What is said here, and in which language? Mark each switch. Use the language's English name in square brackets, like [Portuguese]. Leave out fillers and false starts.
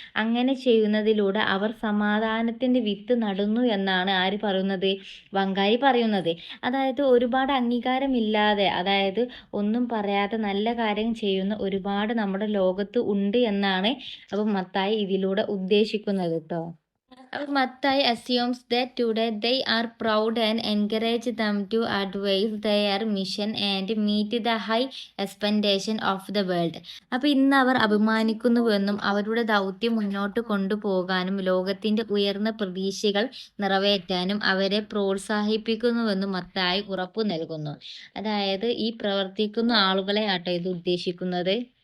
[Malayalam] അങ്ങനെ ചെയ്യുന്നതിലൂടെ അവർ സമാധാനത്തിന്റെ വിത്ത് നടുന്നു എന്നാണ് ആര് പറയുന്നത്? വങ്കാരി പറയുന്നത്. അതായത് ഒരുപാട് അംഗീകാരമില്ലാതെ അതായത് ഒന്നും പറയാതെ നല്ല കാര്യം ചെയ്യുന്ന ഒരുപാട് നമ്മുടെ ലോകത്ത് ഉണ്ട് എന്നാണ് അപ്പം മത്തായി ഇതിലൂടെ ഉദ്ദേശിക്കുന്നത് ട്ടോ. [English] Mattai assumes that today they are proud and encourage them to advance their mission and meet the high expectation of the world. [Malayalam] അപ്പോൾ ഇന്ന് അവർ അഭിമാനിക്കുന്നുവെന്നും അവരുടെ ദൗത്യം മുന്നോട്ട് കൊണ്ടുപോകാനും ലോകത്തിന്റെ ഉയർന്ന പ്രതീക്ഷകൾ നിറവേറ്റാനും അവരെ പ്രോത്സാഹിപ്പിക്കുന്നുവെന്നും മത്തായി ഉറപ്പു നൽകുന്നു. അതായത് ഈ പ്രവർത്തിക്കുന്ന ആളുകളെ ആട്ടോ ഇത് ഉദ്ദേശിക്കുന്നത്.